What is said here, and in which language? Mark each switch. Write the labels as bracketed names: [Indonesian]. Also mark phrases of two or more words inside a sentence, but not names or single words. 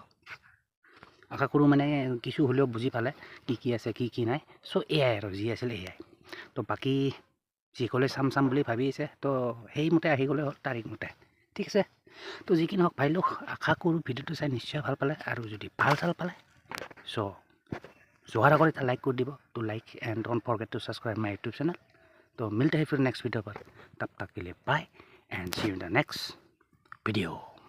[Assamese] আশা কৰোঁ মানে কিছু হ'লেও বুজি পালে কি আছে কি নাই। চ' এয়াই আৰু যি আছিলে এয়াই। তো বাকী যিসকলে চাম বুলি ভাবি আছে তো সেইমতে আহি গ'লে হ'ল তাৰিখ মতে। ঠিক আছে। তো যি কি নহওক ভাবিলোঁ আশা কৰোঁ ভিডিঅ'টো চাই নিশ্চয় ভাল পালে, আৰু যদি ভাল পালে চ' যোৱাৰ আগত এটা लाइक कर দিব। [English] तो like and don't forget to subscribe my YouTube channel. [Hindi] तो मिलते हैं फिर नेक्स्ट वीडियो पर, तब तक के लिए [English] bye and see you in the next video.